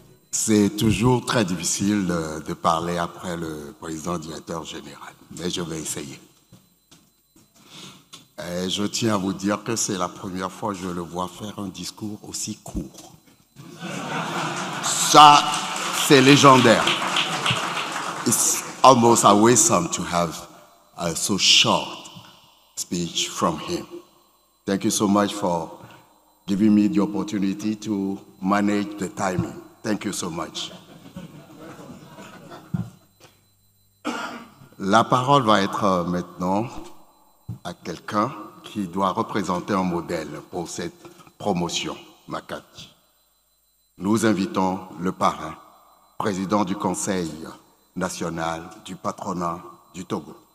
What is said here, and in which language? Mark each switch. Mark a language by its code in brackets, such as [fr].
[fr] C'est toujours très difficile de parler après le président directeur général, mais je vais essayer. Et je tiens à vous dire que c'est la première fois que je le vois faire un discours aussi court. Ça, c'est légendaire. [en] It's almost awesome to have a so short speech from him. Thank you so much for giving me the opportunity to manage the timing. Thank you so much. [fr] La parole va être maintenant à quelqu'un qui doit représenter un modèle pour cette promotion, Makati. Nous invitons le parrain, président du Conseil national du patronat du Togo.